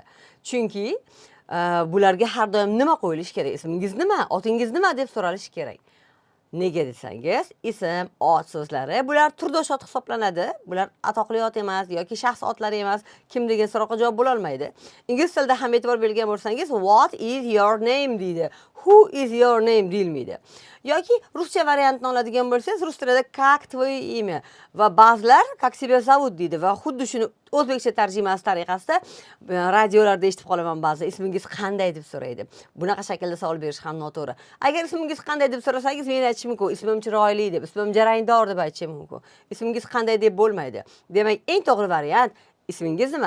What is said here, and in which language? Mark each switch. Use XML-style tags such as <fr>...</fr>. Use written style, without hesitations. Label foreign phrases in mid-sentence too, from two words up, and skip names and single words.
<uz>Chunki bularga har doim nima qo'yilishi kerak? Ismingiz nima? Otingiz nima deb so'ralishi kerak. Nega desangiz, ism, ot so'zlari bular turdosh ot hisoblanadi. Bular atoqli ot emas yoki shaxs otlari emas. Kim degan so'roqqa javob bo'la olmaydi. Ingliz tilida ham e'tibor bergan bo'lsangiz,</uz> <en>what is your name deydi. Who is your name deyilmaydi.</en> <uz>Yoki ruscha variantini oladigan bo'lsangiz, rus tilida</uz> <ru>как твое имя</ru> <uz>va ba'zilar</uz> <ru>как себя зовут</ru> <uz>deydi va xuddi shuni o'zbekcha tarjimasi tariqasida radiolarda eshitib qolaman ba'zi. Ismingiz qanday deb so'raydi. Bunaqa shaklda savol berish ham noto'g'ri. Agar ismingiz qanday deb so'rasangiz, men aytishim mumkin, ismim chiroyli deb, ismim jarangdor deb aytishim mumkin. Ismingiz qanday deb bo'lmaydi. Demak, eng to'g'ri variant ismingiz nima?</uz>